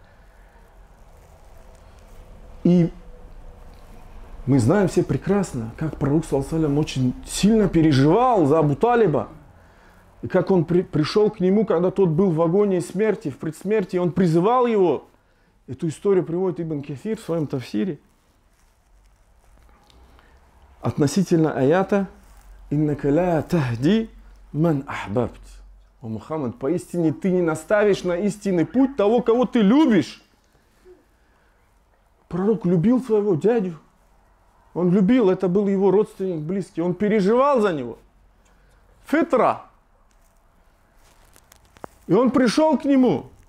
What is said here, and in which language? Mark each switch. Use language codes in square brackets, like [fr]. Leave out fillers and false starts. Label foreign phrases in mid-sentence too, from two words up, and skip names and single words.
[ru] И мы знаем все прекрасно, как пророк ﷺ очень сильно переживал за Абу Талиба. И как он пришел к нему, когда тот был в агонии смерти, в предсмертии, он призывал его. Эту историю приводит Ибн Кафир в своем тафсире. Относительно аята [ar] «إنك لا تهدي من أحببت». [ru] О Мухаммад, поистине ты не наставишь на истинный путь того, кого ты любишь. Пророк любил своего дядю. Он любил, это был его родственник близкий. Он переживал за него. Фитра. И он пришел к нему.